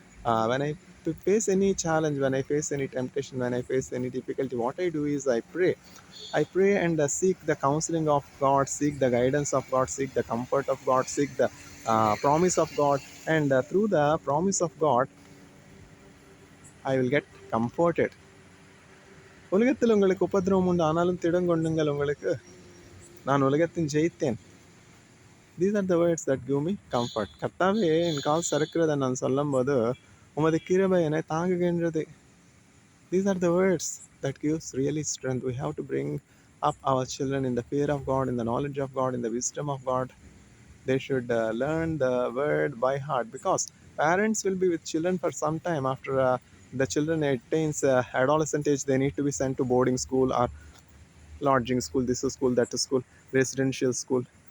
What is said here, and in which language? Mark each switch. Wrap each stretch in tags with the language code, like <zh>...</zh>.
<en>When I face any challenge, when I face any temptation, when I face any difficulty, what I do is I pray. I pray and seek the counseling of God, seek the guidance of God, seek the comfort of God, seek the promise of God, and through the promise of God, I will get comforted.</en> <ta>உலகத்தில் உங்களுக்கு உபத்திரவம் உண்டு ஆனாலும் திடங்கொண்டுங்கள் உங்களுக்கு நான் உலகத்தின் ஜெயித்தேன்.</ta> <en>These are the words that give me comfort.</en> <ta>கர்த்தாவே என் கால் சறுக்கிறத நான் சொல்லும்போது உமது கிருபை என்னை தாங்குகின்றது.</ta> <en>These are the words that gives really strength. We have to bring up our children in the fear of God, in the knowledge of God, in the wisdom of God. They should learn the word by heart, because parents will be with children for some time. After the children attains adolescent age, they need to be sent to boarding school or lodging school, this is school, that is school, residential school.</en>